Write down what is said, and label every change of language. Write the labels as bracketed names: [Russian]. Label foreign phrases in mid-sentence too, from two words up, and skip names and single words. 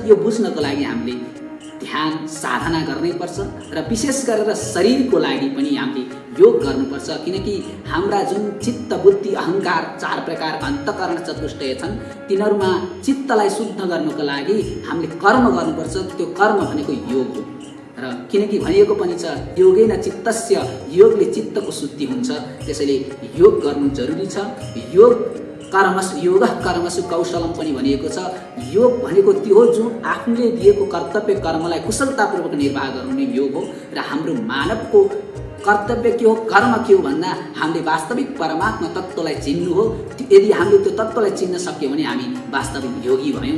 [Nepali] यो बुझ्नको लागि हामीले ध्यान साधना गर्नैपर्छ र विशेष गरेर शरीरको लागि पनि हामीले योग गर्नुपर्छ। किनकि हाम्रा जुन चित्त, बुद्धि, अहङ्कार 4 प्रकार अन्तःकरण चतुष्टय छन्, तिनीहरूमा चित्तलाई शुद्ध गर्नको लागि हामीले कर्म गर्नुपर्छ। त्यो कर्म भनेको योग हो। र किनकि भनिएको पनि छ [Sanskrit] योगेन चित्तस्य, [Nepali] योगले चित्तको शुद्धि हुन्छ। त्यसैले योग गर्नु जरुरी छ। [Sanskrit] योगः कर्मसु कौशलम [Nepali] पनि भनिएको छ। योग भनेको त्यो हो जुन आफूले दिएको कर्तव्य कर्मलाई कुशलतापूर्वक निर्वाह गर्नु योग हो। र हाम्रो मानवको कर्तव्य के हो, कर्म के हो भन्दा हामीले वास्तविक परमात्मा तत्त्वलाई चिन्नु हो। यदि हामीले त्यो तत्त्वलाई चिन्न सक्यौँ भने हामी वास्तविक योगी भयौँ।